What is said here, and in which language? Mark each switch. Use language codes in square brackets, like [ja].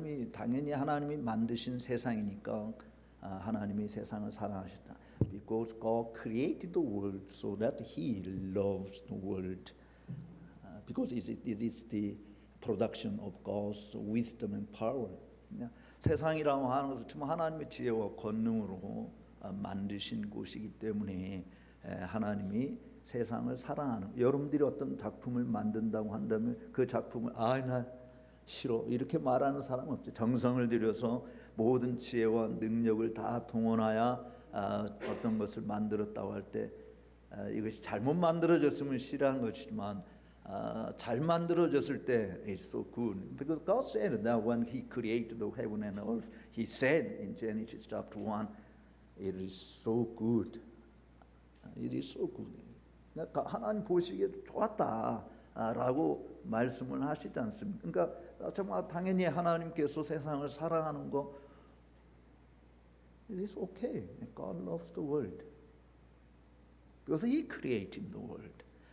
[ko] 당연히 하나님이 만드신 세상이니까 하나님이 세상을 사랑하셨다. [en] Because God created the world so that He loves the world. Because it is the production of God's wisdom and power. [ko] 세상이라고 하는 것은 정말 하나님의 지혜와 권능으로 만드신 곳이기 때문에 하나님이 세상을 사랑하는, 여러분들이 어떤 작품을 만든다고 한다면 그 작품을 나 싫어 이렇게 말하는 사람 없죠. 정성을 들여서 모든 지혜와 능력을 다 동원하여 어떤 것을 만들었다고 할 때 이것이 잘못 만들어졌으면 싫어하는 것이지만 잘 만들어졌을 때 [en] it's so good. Because God said that when He created the heaven and earth, He said in Genesis chapter 1, it is so good. It is so good. [ko] 그러니까 하나님 보시기에 좋았다라고 말씀을 하시지 않습니까? 그러니까 정말 당연히 하나님께서 세상을 사랑하는 거 [en] it is okay. God loves the world. Because He created the world.